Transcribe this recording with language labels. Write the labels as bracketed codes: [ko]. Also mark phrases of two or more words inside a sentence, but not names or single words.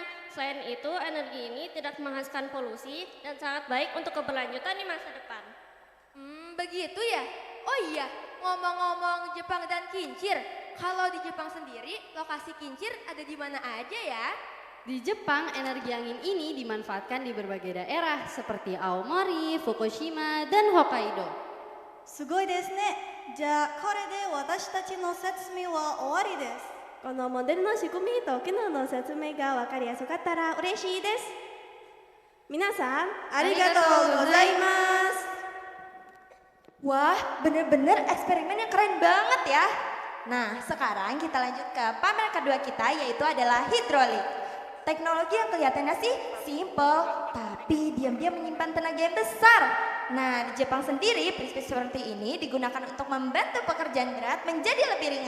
[id] Selain itu, energi ini tidak menghasilkan polusi dan sangat baik untuk keberlanjutan di masa depan. Begitu ya? Oh iya, ngomong-ngomong Jepang dan kincir, kalau di Jepang sendiri, lokasi kincir ada di mana aja ya? Di Jepang, energi angin ini dimanfaatkan di berbagai daerah seperti Aomori, Fukushima, dan Hokkaido. [ja] すごいですね. じゃあこれで私たちの説明は終わりです。このモデルの仕組みと機能の説明が分かりやすかったら嬉しいです。皆さん、ありがとうございます。 [id] Wah, bener-bener eksperimen yang keren banget ya. Nah, sekarang kita lanjut ke pameran kedua kita, yaitu adalah hidrolik. Teknologi yang kelihatannya sih simple, tapi diam-diam menyimpan tenaga yang besar. Nah, di Jepang sendiri prinsip seperti ini digunakan untuk membantu pekerjaan berat menjadi lebih ringan.